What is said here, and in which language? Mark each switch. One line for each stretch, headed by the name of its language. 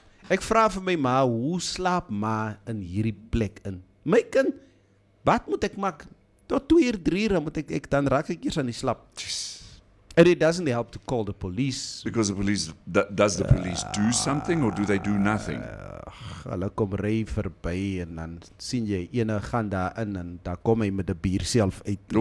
Afrikaans: Ek vra vir my ma, hoe slaap ma in hierdie plek in? My kind, wat moet ek maak? Tot 2 uur, 3 uur moet ek dan raak ek eers aan die slap.
English: And it doesn't help to call the police. Because the police, does the police do something or do they do nothing?
Afrikaans: Hulle kom ry verby en dan sien jy ene gaan daar in en daar kom hy met 'n bier self uit.